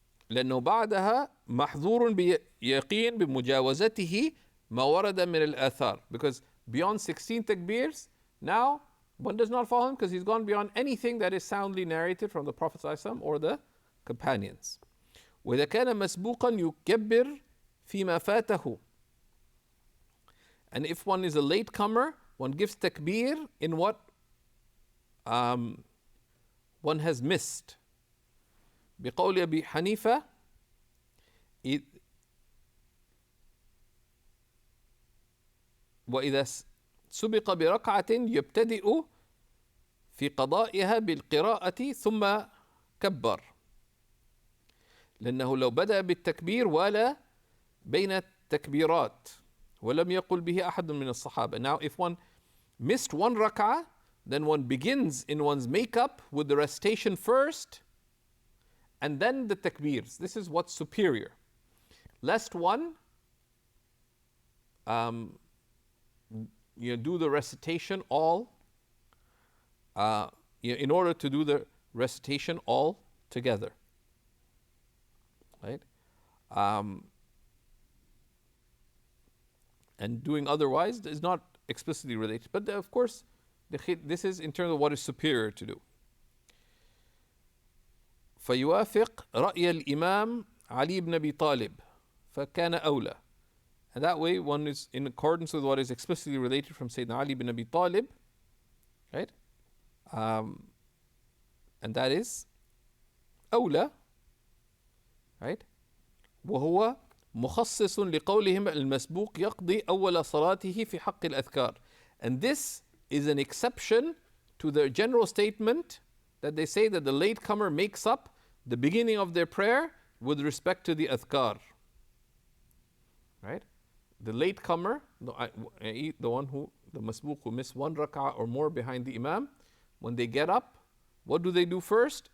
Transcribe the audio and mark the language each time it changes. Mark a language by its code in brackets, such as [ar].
[ar] لأنه بعدها محظور بيقين بمجاوزته ما ورد من الآثار. [en] Because beyond 16 takbirs, now one does not follow him because he's gone beyond anything that is soundly narrated from the Prophet ﷺ or the companions. [ar] وإذا كان مسبوقا يكبر فيما فاته. [en] And if one is a latecomer, one gives takbir in what one has missed. [ar] بقول أبي حنيفة وإذا سبق بركعة يبتدئ في قضائها بالقراءة ثم كبر. لأنه لو بدأ بالتكبير ولا بين التكبيرات ولم يقل به أحد من الصحابة. [en] Now if one missed one rak'ah, then one begins in one's makeup with the recitation first and then the takbirs. This is what's superior. Lest one do the recitation all in order to do the recitation all together. Right? And doing otherwise is not explicitly related. But of course, this is in terms of what is superior to do. [ar] فيوافق رأي الإمام علي بن أبي طالب فكان أولى. [en] And that way one is in accordance with what is explicitly related from Sayyidina Ali bin Abi Talib, right? And that is أولى, right? [ar] وهو مخصص لقولهم المسبوق يقضي أول صلاته في حق الأذكار. [en] And this is an exception to the general statement that they say that the latecomer makes up the beginning of their prayer with respect to the adhkar. Right? The latecomer, the one who, the masbuq who missed one rak'ah or more behind the imam, when they get up, what do they do first?